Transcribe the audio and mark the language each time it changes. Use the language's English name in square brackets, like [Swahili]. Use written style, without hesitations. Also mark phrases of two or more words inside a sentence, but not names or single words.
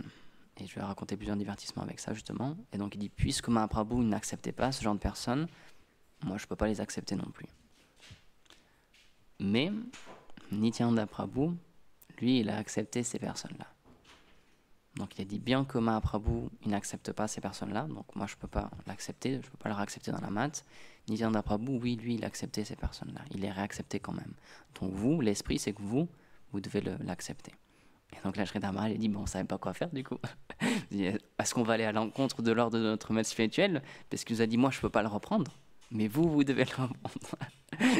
[French] Et je vais raconter plusieurs divertissements avec ça, justement. Et donc il dit, puisque Mahaprabhu n'acceptait pas ce genre de personnes, moi je ne peux pas les accepter non plus. Mais Nityananda Prabhu, lui, il a accepté ces personnes-là. Donc donc il a dit bien que Mahaprabhu il n'accepte pas ces personnes-là, donc moi je peux pas l'accepter, je peux pas leur accepter dans la mat. Nityananda Prabhu, oui, lui il acceptait ces personnes-là, il les réacceptait quand même. Donc vous, l'esprit, c'est que vous devez l'accepter. Et donc là, Sridhar Maharaj a dit, bon, on savait pas quoi faire du coup. Est-ce qu'on va aller à l'encontre de l'ordre de notre maître spirituel? Parce qu'il nous a dit, moi je peux pas le reprendre, mais vous devez le reprendre.